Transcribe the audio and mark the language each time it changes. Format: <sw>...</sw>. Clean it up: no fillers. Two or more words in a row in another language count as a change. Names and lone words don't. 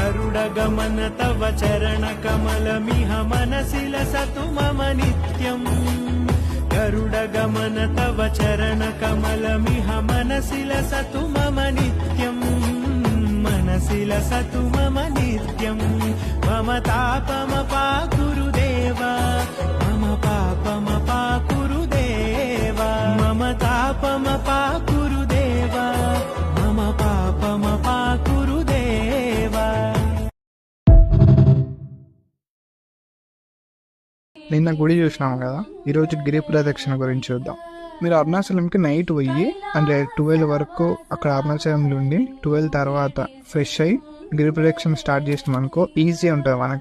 <sa>गरुडगमन तव चरणकमलमिह मनसि लसतु मम नित्यम् गरुडगमन तव चरणकमलमिह मनसि लसतु मम नित्यम् मनसि लसतु मम नित्यम् मम तापमपाकुरु देवा मम पापमपाकुरु देवा मम तापमपाकुरु देवा मम पापमपाकुरु देवा।</sa> <te>నిన్న గుడి చూసినాం కదా, ఈరోజు గిరి ప్రదక్షిణ గురించి చూద్దాం. మీరు అరుణాచలంకి నైట్ పోయి అంటే 12 వరకు అక్కడ అరుణాచలంలో ఉండి 12 తర్వాత ఫ్రెష్ అయ్యి గిరి ప్రదక్షిణ స్టార్ట్ చేసినాం అనుకో ఈజీ ఉంటుంది మనకు.</te>